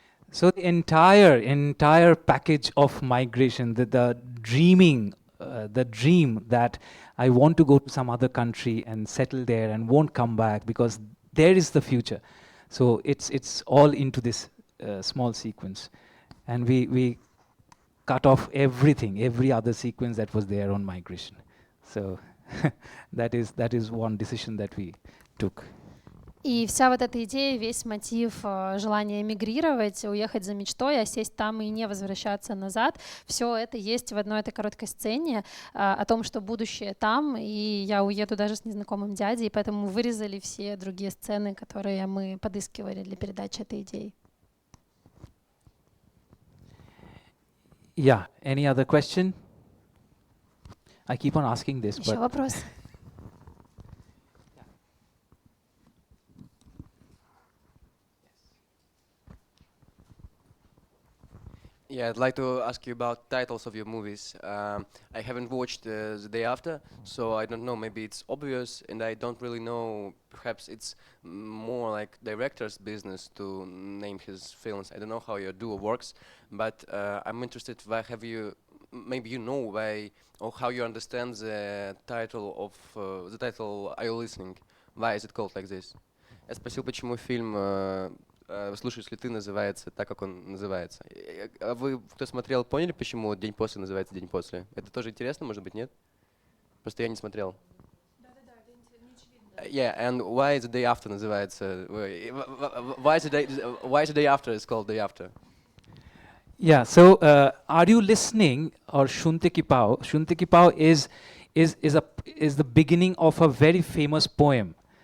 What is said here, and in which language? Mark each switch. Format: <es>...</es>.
<en>So the entire package of migration, the dreaming, the dream that I want to go to some other country and settle there and won't come back because there is the future. So it's all into this small sequence, and we cut off everything, every other sequence that was there on migration. So that is one decision that we took.</en> <ru>И вся вот эта идея, весь мотив желания эмигрировать, уехать за мечтой, а сесть там и не возвращаться назад, все это есть в одной этой короткой сцене о том, что будущее там, и я уеду даже с незнакомым дядей, и поэтому вырезали все другие сцены, которые мы подыскивали для передачи этой идеи.</ru> <en>Yeah, any other question? I keep on asking this,</en> <ru>Еще</ru> <en>but</en> <ru>вопрос?</ru> <en>Yeah, I'd like to ask you about titles of your movies. I haven't watched The Day After, so I don't know, maybe it's obvious, and I don't really know, perhaps it's more like director's business to name his films. I don't know how your duo works, but I'm interested, why have you, maybe you know why, or how you understand the title Are You Listening? Why is it called like this?</en> <ru>Я спросил, почему фильм «Слушаешь ли ты» называется так, как он называется. А вы, кто смотрел, поняли, почему «День после» называется «День после»? Это тоже интересно, может быть, нет? Просто я не смотрел.</ru> <en>Yeah, and why the day after</en> <ru>называется?</ru> <en>Why the day after is called day after? yeah. So, are you listening? Or Shunte Ki Pao? Shunte Ki Pao is the beginning of a very famous poem.</en>